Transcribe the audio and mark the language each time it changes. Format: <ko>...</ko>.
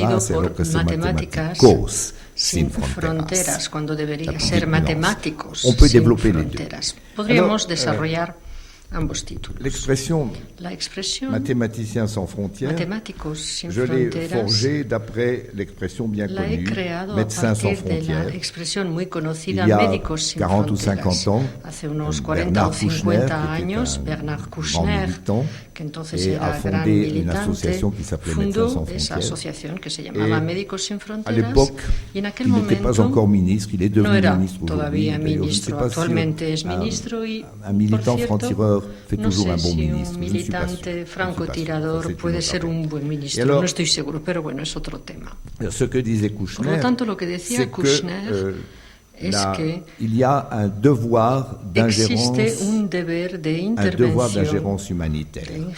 <es>por matemáticas sin fronteras, cuando debería ser matemáticos sin fronteras. Podríamos desarrollar ambos títulos.</es> <fr>La expresión mathématicien sans frontières, je l'ai forgée d'après l'expression bien connue médecin sans frontières. Il y a 40 ou 50 ans, Bernard Kouchner, qui était un grand militant, et a fondé une association qui s'appelait Médecins sans frontières. Et à l'époque, il n'était pas encore ministre, il est devenu ministre aujourd'hui. Je ne sais pas si un militant franc-tireur fait toujours un bon ministre.</fr> <es>Un militante francotirador puede ser un buen ministro. No estoy seguro, pero bueno, es otro tema.</es> <fr>Ce que disait Kouchner,</fr> <es>por lo tanto, lo que decía Kouchner es que</es> <fr>il y a un devoir d'ingérence, un devoir d'ingérence humanitaire.</fr>